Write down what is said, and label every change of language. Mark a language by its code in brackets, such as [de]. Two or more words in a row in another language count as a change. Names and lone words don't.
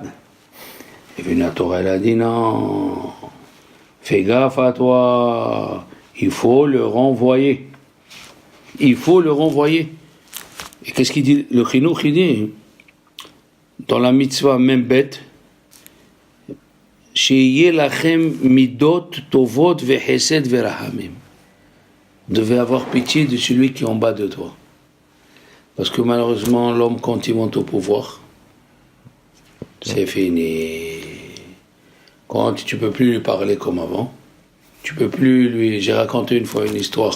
[fr] Et puis la Torah, elle a dit non, fais gaffe à toi, il faut le renvoyer. Il faut le renvoyer. Et qu'est-ce qu'il dit? Le Chinuch, il dit, dans la mitzvah même bête, [he] שיהיה לכם מידות טובות וחסד ורחמים. [fr] Vous devez avoir pitié de celui qui est en bas de toi. Parce que malheureusement, l'homme, quand il monte au pouvoir, c'est fini. Quand tu ne peux plus lui parler comme avant, tu peux plus lui... J'ai raconté une fois une histoire.